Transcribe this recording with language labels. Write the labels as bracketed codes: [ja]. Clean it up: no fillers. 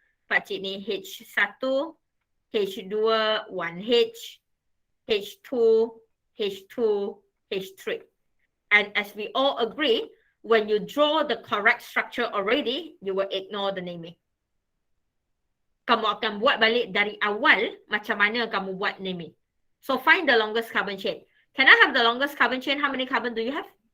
[ms] Pakcik ni H1. H2, 1H. H2, H2, H3. [en] And as we all agree, when you draw the correct structure already, you will ignore the naming. [ms] Kamu akan buat balik dari awal macam mana kamu buat naming. [en] So find the longest carbon chain. Can I have the longest carbon chain? How many carbon do you have?